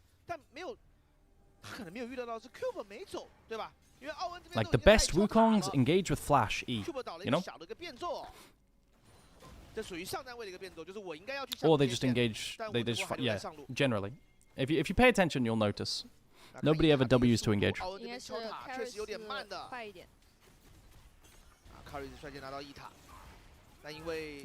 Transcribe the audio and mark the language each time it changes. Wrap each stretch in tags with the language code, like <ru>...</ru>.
<zh>但没有，他可能没有预料到是 Cube 没走，对吧？因为奥恩这边</zh> <en>like the best Wukongs engage with Flash E, you know?</en> <zh>小的一个变奏，这属于上单位的一个变奏，就是我应该要去。</zh> <en>Or they just engage, they just yeah. Generally, if you pay attention, you'll notice. Nobody ever W's to engage.</en> <zh>应该是确实有点慢的，快一点。Karis 率先拿到1塔，但因为</zh>